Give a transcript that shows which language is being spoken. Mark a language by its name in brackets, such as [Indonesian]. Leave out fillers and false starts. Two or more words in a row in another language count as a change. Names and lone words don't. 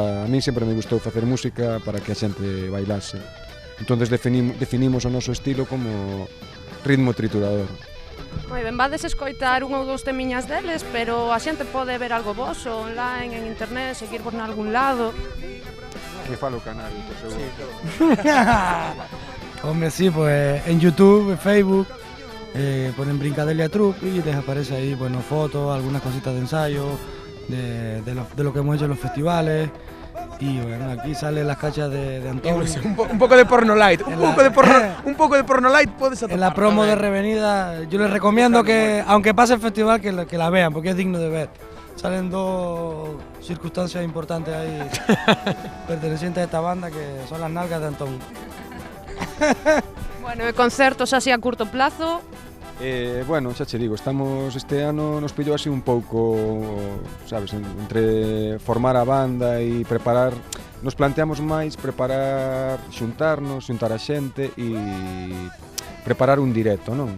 [Galician] A mí sempre me gustou facer música para que a xente bailase. Entonces definimos o noso estilo como ritmo triturador. Moi ben, vades escoitar un ou dous temiñas deles, pero a xente pode ver algo voso online, en internet, seguirvos en algún lado. Que falo o canal, por seguro. [Spanish] Hombre, sí, pues en YouTube, en Facebook, ponen Brincadelia Troupe y les aparece ahí, bueno, fotos, algunas cositas de ensayo, de lo que hemos hecho en los festivales. Y bueno, aquí salen las cachas de Antonio. Un poco de porno light, un poco de porno light puedes atrapar. En la promo de Revenida, yo les recomiendo que, aunque pase el festival, que la vean, porque es digno de ver. Salen dos circunstancias importantes ahí pertenecientes a esta banda, que son las nalgas de Antonio. [Galician] Bueno, e concertos así a curto plazo? Bueno, xa che digo, estamos este ano nos pillou así un pouco, sabes, entre formar a banda e preparar, nos planteamos máis preparar, xuntar a xente e preparar un directo, non?